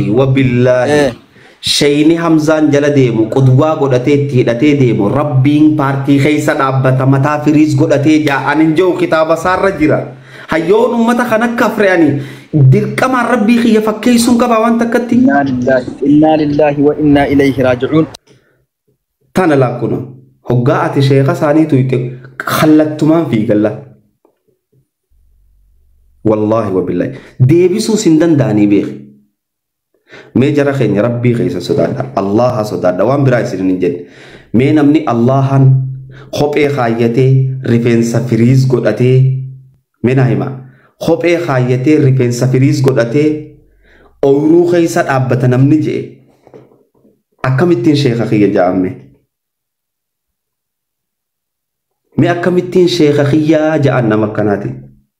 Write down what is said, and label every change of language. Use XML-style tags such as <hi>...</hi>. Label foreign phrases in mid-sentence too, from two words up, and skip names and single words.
<om>wabillahi shayni Hamzaan jala deemu qudwaa godhatee itti hidhatee deemu rabbiin paarkii keessa dhaabbata mataa firiis godhatee jaa'an hin jiru kitaaba isaarra jira hayyoon ummata kan akka afre'anii dirqamaan rabbii kiyya fakkeessuun qaba waan takkatti</om> <ar>إنا لله وإنا إليه راجعون</ar> <om>tana laakuna hoggaa ati sheekha isaanii tuyte kallattumaan fiigalla</om> <ar>والله وبالله</ar> <om>deebisuus hin danda'anii beeki. Mee jara keenya rabbii keessa sodaadha Allaha sodaadha waan biraa isin hin jenne mee namni Allahan kophee kaayyatee rifeensa firiis godhatee mee naa hima kophee kaayyatee rifeensa firiis godhatee ooyiruu keessa dhaabbata namni je'e akkamittiin sheekha kiyya ja'amme mee akkamittiin sheekha kiyyaa ja'an nama akkanaati.</om>